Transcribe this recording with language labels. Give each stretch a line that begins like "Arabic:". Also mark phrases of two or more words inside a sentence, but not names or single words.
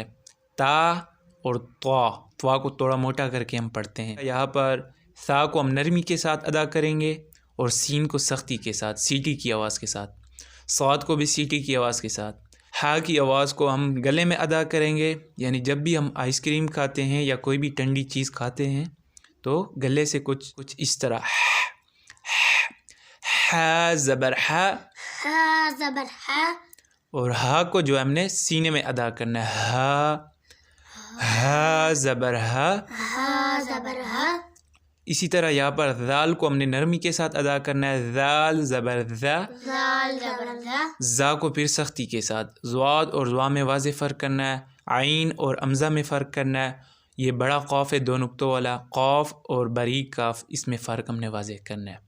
Urdu: تا اور طا کو تھوڑا موٹا کر کے ہم پڑھتے ہیں، یہاں پر ثا کو ہم نرمی کے ساتھ ادا کریں گے اور سین کو سختی کے ساتھ سیٹی کی آواز کے ساتھ، صاد کو بھی سیٹی کی آواز کے ساتھ، ہا کی آواز کو ہم گلے میں ادا کریں گے یعنی جب بھی ہم آئس کریم کھاتے ہیں یا کوئی بھی ٹھنڈی چیز کھاتے ہیں تو گلے سے کچھ اس طرح۔ ہا زبر ہا، ہا زبر ہا، اور ہا کو جو ہم نے سینے میں ادا کرنا ہے، ہا، ہا زبر ہا۔ ہا زبر ہا، اسی طرح یہاں پر ذال کو ہم نے نرمی کے ساتھ ادا کرنا ہے، ذال زبر ذا، زال زبر زا، زا کو پھر سختی کے ساتھ، ضاد اور ضا میں واضح فرق کرنا ہے، عین اور حمزہ میں فرق کرنا ہے، یہ بڑا قاف ہے 2 نقطوں والا قاف اور باریک کاف، اس میں فرق ہم نے واضح کرنا ہے۔